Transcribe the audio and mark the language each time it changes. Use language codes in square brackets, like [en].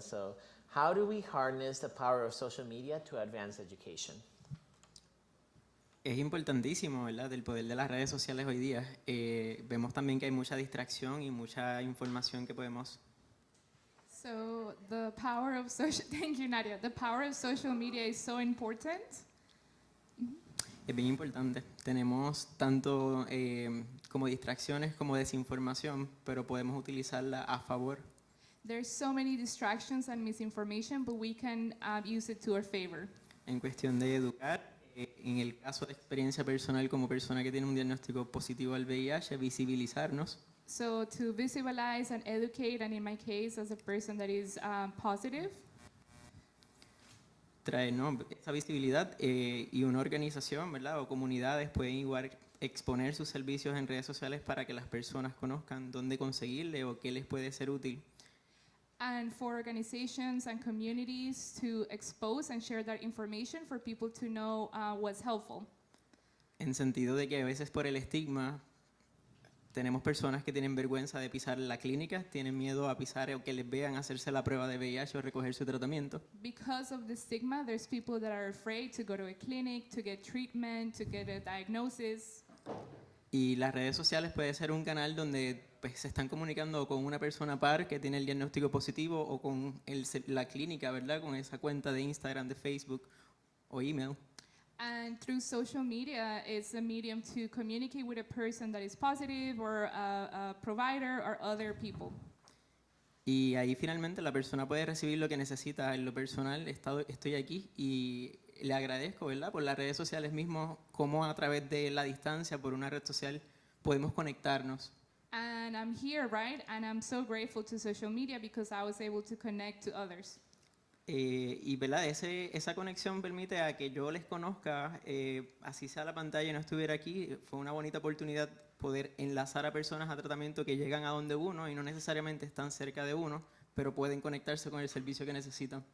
[en] So how do we harness the power of social media to advance education? [es] Es importantísimo, ¿verdad?, el poder de las redes sociales hoy día. Vemos también que hay mucha distracción y mucha información que podemos... [en] So the power of social, thank you, Nadia. The power of social media is so important. [es] Es bien importante. Tenemos tanto como distracciones como desinformación, pero podemos utilizarla a favor. [en] There's so many distractions and misinformation, but we can use it to our favor. [es] En cuestión de educar, en el caso de experiencia personal como persona que tiene un diagnóstico positivo al VIH, visibilizarnos. [en] So to visualize and educate, and in my case, as a person that is positive, [es] traer, ¿no?, esa visibilidad, y una organización, ¿verdad?, o comunidades pueden igual exponer sus servicios en redes sociales para que las personas conozcan dónde conseguirle o qué les puede ser útil. [en] and for organizations and communities to expose and share that information for people to know what's helpful. [es] En sentido de que a veces por el estigma tenemos personas que tienen vergüenza de pisar la clínica, tienen miedo a pisar o que les vean hacerse la prueba de VIH o recoger su tratamiento. [en] Because of the stigma, there's people that are afraid to go to a clinic, to get treatment, to get a diagnosis. [es] Y las redes sociales puede ser un canal donde pues, se están comunicando con una persona par que tiene el diagnóstico positivo o con la clínica, ¿verdad?, con esa cuenta de Instagram, de Facebook o email. [en] And through social media, it's a medium to communicate with a person that is positive or a provider or other people. [es] Y ahí finalmente la persona puede recibir lo que necesita. En lo personal, estoy aquí y le agradezco, ¿verdad?, por las redes sociales mismos, cómo a través de la distancia, por una red social, podemos conectarnos. [en] And I'm here, right? And I'm so grateful to social media because I was able to connect to others. [es] Y ¿verdad?, esa conexión permite a que yo les conozca, así sea la pantalla y no estuviera aquí. Fue una bonita oportunidad poder enlazar a personas a tratamiento que llegan a donde uno y no necesariamente están cerca de uno, pero pueden conectarse con el servicio que necesitan.